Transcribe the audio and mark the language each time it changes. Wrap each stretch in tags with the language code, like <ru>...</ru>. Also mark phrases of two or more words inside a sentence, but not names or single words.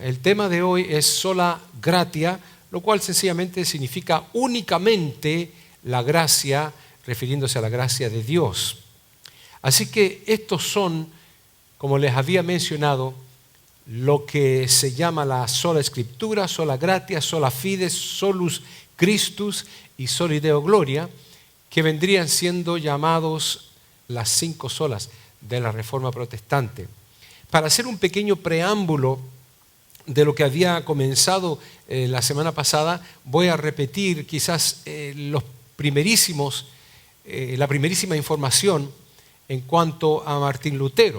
<es>El tema de hoy es</es> <la>sola gratia,</la> <es>lo cual sencillamente significa únicamente la gracia, refiriéndose a la gracia de Dios. Así que estos son, como les había mencionado, lo que se llama la sola escritura,</es> <la>sola gratia, sola fide, solus Christus y soli Deo gloria,</la> <es>que vendrían siendo llamados las 5 solas de la Reforma Protestante. Para hacer un pequeño preámbulo de lo que había comenzado la semana pasada, voy a repetir quizás la primerísima información en cuanto a Martín Lutero.</es>